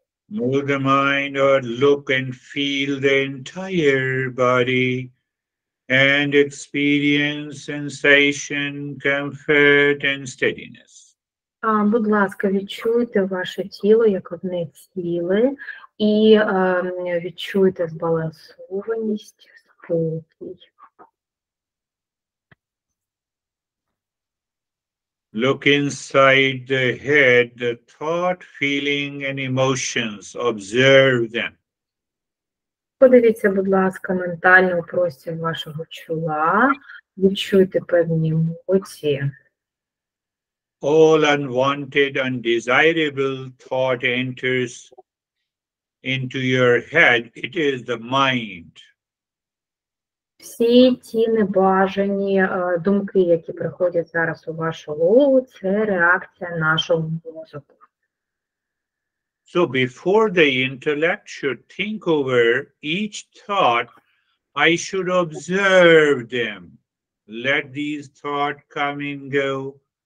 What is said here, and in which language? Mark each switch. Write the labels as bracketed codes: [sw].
[en] Move the mind or look and feel the entire body and experience sensation, comfort and steadiness. [uk] Будь ласка, відчуйте ваше тіло як одне ціле і відчуйте збалансованість, спокій. [en] Look inside the head, the thought, feeling and emotions. Observe them. [uk] Подивіться, будь ласка, ментальний простір вашого чола, відчуйте певні емоції. [en] All unwanted, undesirable thought enters into your head. It is the mind. [uk] Всі ті небажані думки, які приходять зараз у вашу голову, це реакція нашого мозку. [en] So before the intellect should think over each thought, I should observe them. Let these thoughts come and go.